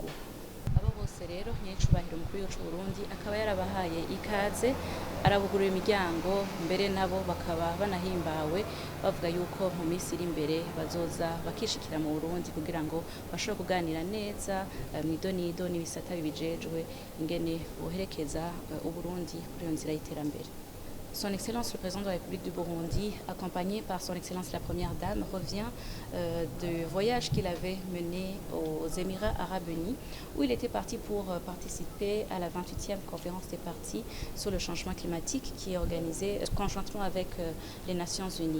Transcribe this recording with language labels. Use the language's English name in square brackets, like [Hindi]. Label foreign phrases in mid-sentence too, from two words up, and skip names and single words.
[Rundi] Abo bose rero nyiricubahiro mukuru w'igihugu c'u Burundi akaba yarabahaye ikaze, arabugurura imiryango, mbere nabo bakaba banahimbawe bavuga yuko mu minsi iri imbere bazoza bakishikira mu Burundi kugira ngo bashobore kuganira neza mw'idonido n'ibisata bibijejwe ingene boherekeza Uburundi kuri iyo nzira y'iterambere. [French] Son Excellence le Président de la République du Burundi, accompagné par Son Excellence la Première Dame, revient du voyage qu'il avait mené aux Émirats Arabes Unis, où il était parti pour participer à la 28e conférence des parties sur le changement climatique qui est organisée conjointement avec les Nations Unies.